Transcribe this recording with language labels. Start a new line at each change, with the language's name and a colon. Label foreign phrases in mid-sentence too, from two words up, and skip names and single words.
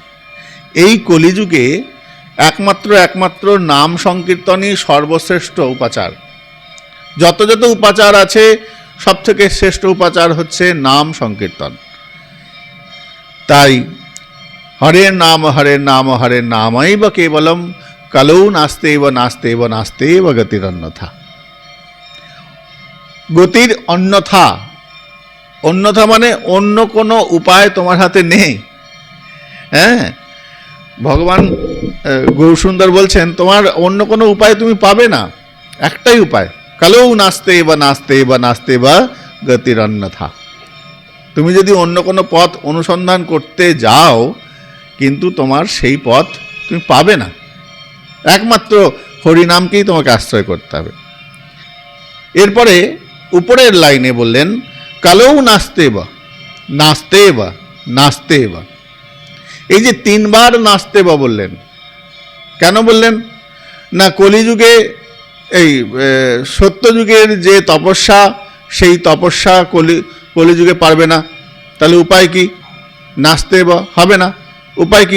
Bangla: এই কলিযুগে একমাত্র নাম সংকীর্তনই সর্বশ্রেষ্ঠ উপাচার। যত যত উপাচার আছে সব থেকে শ্রেষ্ঠ উপাচার হচ্ছে নাম সংকীর্তন।
Sanskrit: তাই হরের নাম হরের নাম হরের নামৈব কেবলম কলৌ নাস্তেব নাস্তেব নাস্তেব গতির অন্যথা। গতির অন্যথা,
Bangla: অন্যথা মানে অন্য কোনো উপায় তোমার হাতে নেই। হ্যাঁ, ভগবান গৌরসুন্দর বলছেন তোমার অন্য কোনো উপায় তুমি পাবে না, একটাই উপায়,
Sanskrit: কলৌ নাস্তেব নাস্তেব নাস্তেব গতির অন্যথা।
Bangla: তুমি যদি অন্য কোনো পথ অনুসন্ধান করতে যাও কিন্তু তোমার সেই পথ তুমি পাবে না, একমাত্র হরিনামকেই তোমাকে আশ্রয় করতে হবে। এরপরে উপরের লাইনে বললেন
Sanskrit: কলৌ নাস্তেব নাস্তেব নাস্তেব।
Bangla: এই যে 3 বার নাস্তেব বললেন, কেন বললেন না? কলিযুগে এই সত্যযুগের যে তপস্যা, সেই তপস্যা কলিযুগে পারবে না, তাহলে উপায় কি? নাস্তেব হবে না, উপায় কি?